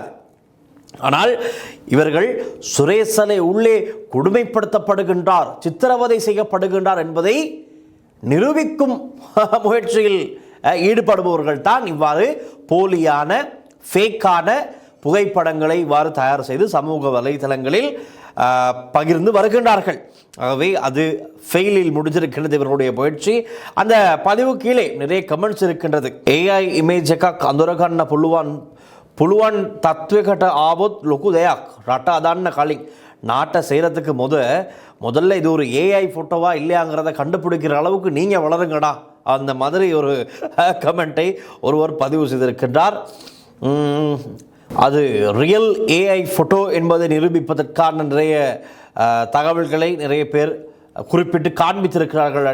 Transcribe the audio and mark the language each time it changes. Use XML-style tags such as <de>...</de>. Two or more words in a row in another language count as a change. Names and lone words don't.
<ta>ஆனால் இவர்கள் சுரேஷ் சலே உள்ளே கொடுமைப்படுத்தப்படுகின்றார், சித்திரவதை செய்யப்படுகின்றார் என்பதை நிரூபிக்கும் முயற்சியில் ஈடுபடுபவர்கள் தான் இவ்வாறு போலியான, ஃபேக்கான புகைப்படங்களை இவ்வாறு தயார் செய்து சமூக வலைதளங்களில் பகிர்ந்து வருகின்றார்கள். ஆகவே அது ஃபெயிலில் முடிஞ்சிருக்கிறது இவர்களுடைய முயற்சி. அந்த பதிவு கீழே நிறைய கமெண்ட்ஸ் இருக்கின்றது.</ta> <en>AI image</en> <si>එකක් අඳුරගන්න පුළුවන් තත්වයකට ආවොත් ලොකු දෙයක්. රට අදන්න කලින්</si> <ta>நாட்டை செய்கிறதுக்கு முதல்ல இது ஒரு AI ஃபோட்டோவா இல்லையாங்கிறத கண்டுபிடிக்கிற அளவுக்கு நீங்கள் வளருங்கடா, அந்த மாதிரி ஒரு கமெண்ட்டை ஒருவர் பதிவு செய்திருக்கின்றார். அது</ta> <en>real AI photo</en> <ta>என்பதை நிரூபிப்பதற்கான நிறைய தகவல்களை நிறைய பேர் குறிப்பிட்டு காண்பித்திருக்கிறார்கள்.</ta>